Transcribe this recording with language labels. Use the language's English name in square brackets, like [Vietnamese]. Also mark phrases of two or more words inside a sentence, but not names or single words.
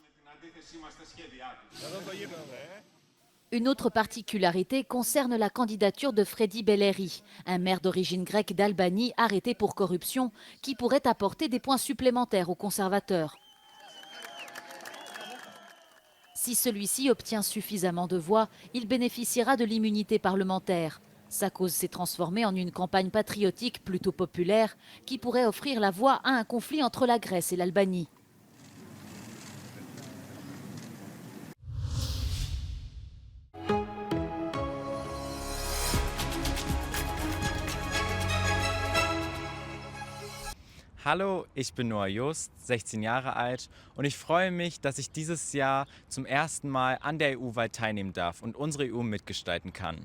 [French] Une autre particularité concerne la candidature de Fredi Belleri, un maire d'origine grecque d'Albanie arrêté pour corruption, qui pourrait apporter des points supplémentaires aux conservateurs. Si celui-ci obtient suffisamment de voix, il bénéficiera de l'immunité parlementaire. Sa cause s'est transformée en une campagne patriotique plutôt populaire qui pourrait offrir la voie à un conflit entre la Grèce et l'Albanie. [German] Hallo, ich bin Noah Just, 16 Jahre alt und ich freue mich, dass ich dieses Jahr zum ersten Mal an der EU-Wahl teilnehmen darf und unsere EU mitgestalten kann.